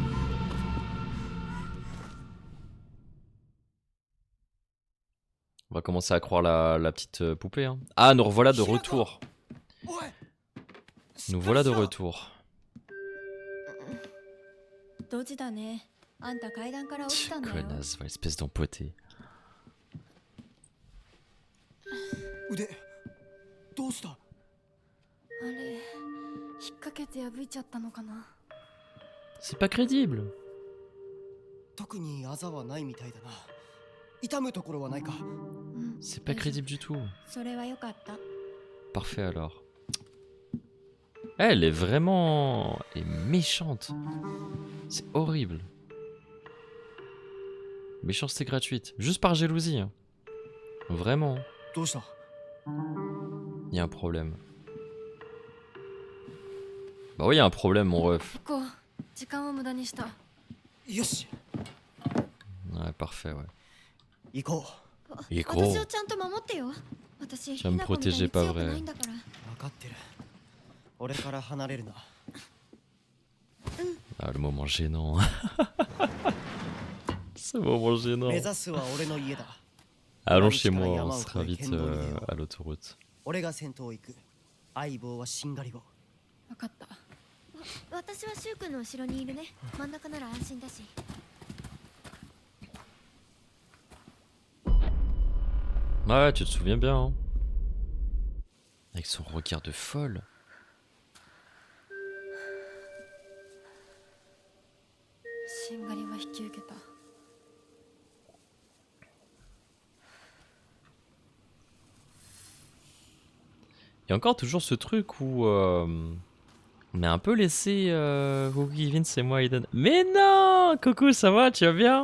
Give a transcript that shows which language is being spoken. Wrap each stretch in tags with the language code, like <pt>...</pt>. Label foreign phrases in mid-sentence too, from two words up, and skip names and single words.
<fr>On va commencer à croire la petite poupée. Hein. Ah, nous revoilà de retour. Nous voilà de retour. Connasse, espèce d'empoté.</fr> <ja>どうした？あれ引っ掛けて破いちゃったのかな。</ja> <fr>C'est pas crédible.</fr> <ja>特にあざはないみたいだな。痛むところはないか。</ja> <fr>C'est pas crédible du tout.</fr> <ja>それは良かった。</ja> <fr>Parfait alors. Elle est vraiment... Elle est méchante. C'est horrible. Méchanceté gratuite. Juste par jalousie. Hein. Vraiment.</fr> <ja>どうした</ja> <fr>Il y a un problème. Bah oui, il y a un problème, mon ref.</fr> <ja>こう時間を無駄にした。よし</ja> <fr>Ouais, parfait, ouais.</fr> <ja>行こいい子私をちゃんと守ってよ。私</ja> <fr>Tu vas me</fr> <ja>ひな子みたい</ja> <fr>protéger</fr> <ja>に</ja> <fr>pas</fr> <ja>強く</ja> <fr>vrai.</fr> <ja>ないんだから。う分かってる俺から離れるな</ja> <fr>Ah, le moment gênant. Ce moment gênant.</fr> <ja>目指すは俺の家だ</ja> <fr>Allons chez moi, on sera vite à l'autoroute.</fr> <ja>俺が先頭行く相棒はしんがりを分かった。私はシュウ君の後ろにいるね。真ん中なら安心だし。</ja> <fr>Ouais, tu te souviens bien. Hein. Avec son regard de folle.</fr> <ja>しんがりは引き受けた。</ja> <fr>Il y a encore toujours ce truc où on a un peu laissé Cookie Vince et moi Aiden. Mais non, Coco, ça va, tu vas bien?</fr>